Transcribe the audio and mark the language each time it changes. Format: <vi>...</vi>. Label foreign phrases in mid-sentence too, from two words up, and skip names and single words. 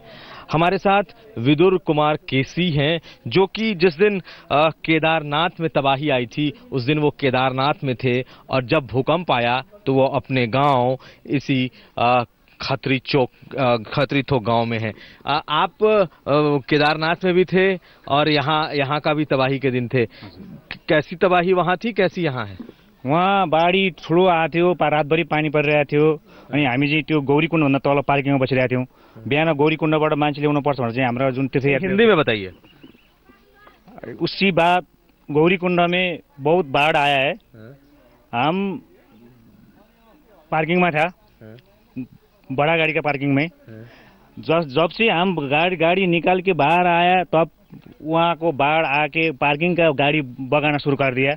<hi>हमारे साथ विदुर कुमार केसी हैं, जो कि जिस दिन केदारनाथ में तबाही आई थी उस दिन वो केदारनाथ में थे और जब भूकंप आया तो वो अपने गांव इसी खतरी थोक गांव में है। आप केदारनाथ में भी थे और यहाँ का भी तबाही के दिन थे। कैसी तबाही वहाँ थी, कैसी यहाँ है?</hi> <ne>वहाँ बाढी ठुलो आएको थियो, रातभरि पानी परिरहेको थियो। अनि हामी चाहिँ त्यो गौरीकुण्डभन्दा तल पार्किङमा बसिरहेको थियौँ। बिहान गौरीकुण्डबाट मान्छे ल्याउनु पर्छ भनेर चाहिँ हाम्रो जुन तीर्थयात्री,</ne> <hi>हिंदी में बताइए। उसी बात गौरीकुंड में बहुत बाढ़ आया है। हम पार्किंग में था, बड़ा गाड़ी का पार्किंग में। जब से हम गाड़ी निकाल के बाहर आया तब वहाँ को बाढ़ आके पार्किंग का गाड़ी बगाना शुरू कर दिया।</hi>